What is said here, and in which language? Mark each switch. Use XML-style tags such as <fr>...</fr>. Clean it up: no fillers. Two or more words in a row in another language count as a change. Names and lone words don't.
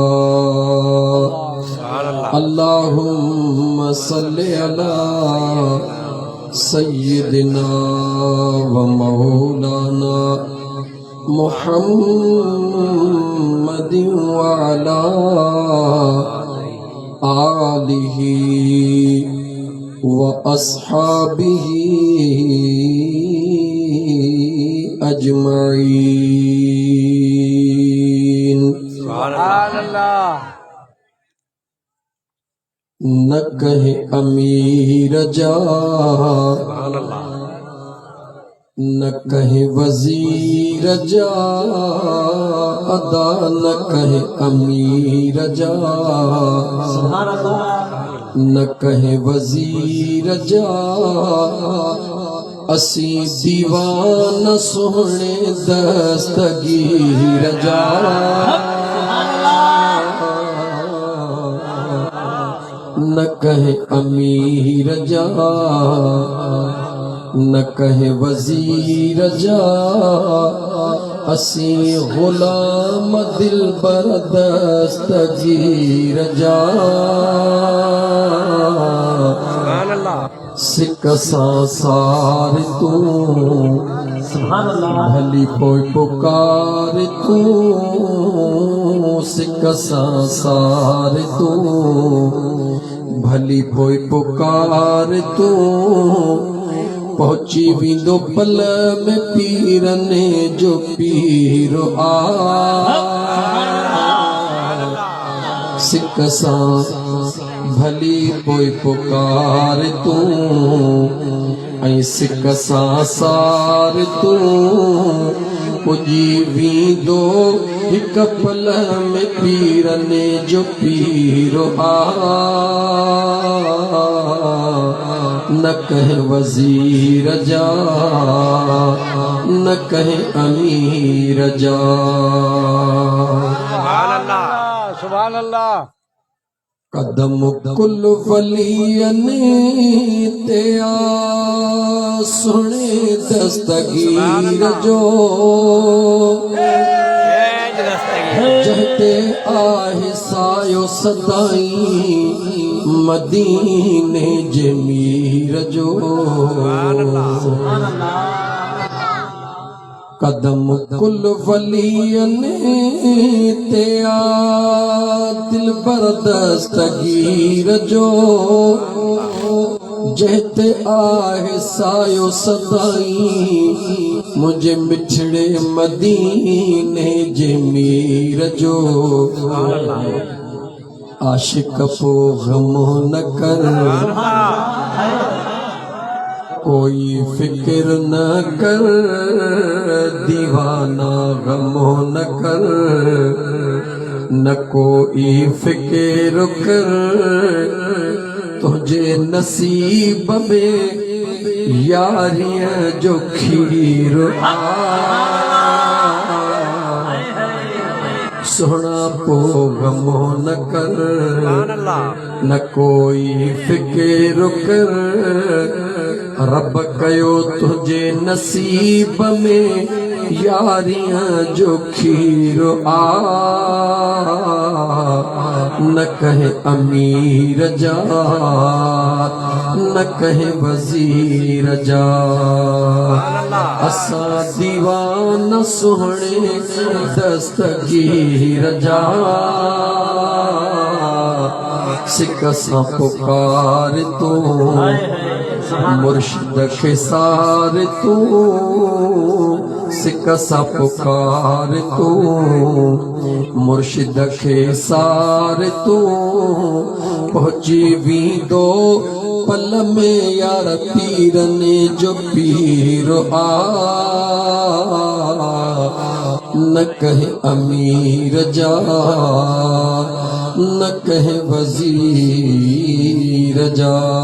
<ar>اللهم صل على سيدنا و مولانا محمد و على آله و أصحابه أجمعين. سبحان الله.</ar> <sd>न कहे अमीर जा न कहे वजीर जा अदा न कहे अमीर जा न कहे वजीर जा असी दीवान सोहने दस्तगीर जा। न कहे अमीर जा न कहे वजीर जा असी गुलाम दिल बर दस्तगीर जा। सिक सार तू भली पोई पुकार तू सिक सार तू भली पोई पुकार तू पहुंची विंदो पल में पीरने जो पीर आ सिक सां भली कोई पुकार तू ऐं सिक सां सार तू पुजी वींदो हिक पल में पीरने जो पीरो आ न कहे वजीर जा न कहे अमीर जा।</sd> <ar>سبحان الله.</ar> <sd>कदम कुल वलियन ते आ सुने दस्तगीर जो जहते आहे सायो सदाई मदीने जमीर जो। कदम कुल वलियन ते आ दिल बर दस्तगीर जो जहते आहे सायो सदाई मुझे मिठड़े मदीने जमीर जो। आशिक पो गमो न कर कोई फिक्र न कर दीवाना गमो न कर न कोई फिक्र कर तुझे नसीब में यारियां जो खीर आ सोना पो गमो न कर न कोई फिक्र कर रब कयो तुझे नसीब में यारियां जो खीर आ न कहे अमीर जा न कहे वजीर जा। असा दीवाना सुहणे दस्तगीर जा सिक सां पुकार तू मुर्शिद के सार तू सिक सां पुकार तू मुर्शिद के सार तू पहुंची वींदो पल में यार पीरने जो पीर आ न कहे अमीर जा न कहे वजीर जा।</sd>